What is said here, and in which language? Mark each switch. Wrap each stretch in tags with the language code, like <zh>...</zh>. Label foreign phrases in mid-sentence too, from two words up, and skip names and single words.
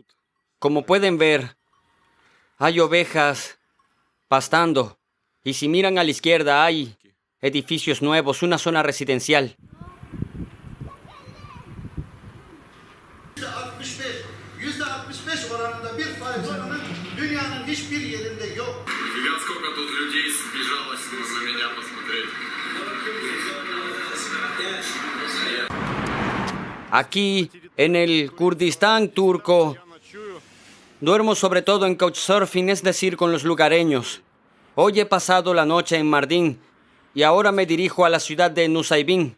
<es>Aquí Como pueden ver, hay ovejas pastando. Y si miran a la izquierda hay edificios nuevos, una zona residencial.</es> <tr>%65 oranında bir faiz oranı dünyanın hiçbir yerinde yok.</tr> <ru>Сколько тут людей сбежалось на меня посмотреть.</ru> <es>Aquí, en el Kurdistán turco, duermo sobre todo en couchsurfing, es decir, con los lugareños. Hoy he pasado la noche en Mardin y ahora me dirijo a la ciudad de Nusaybin.</es>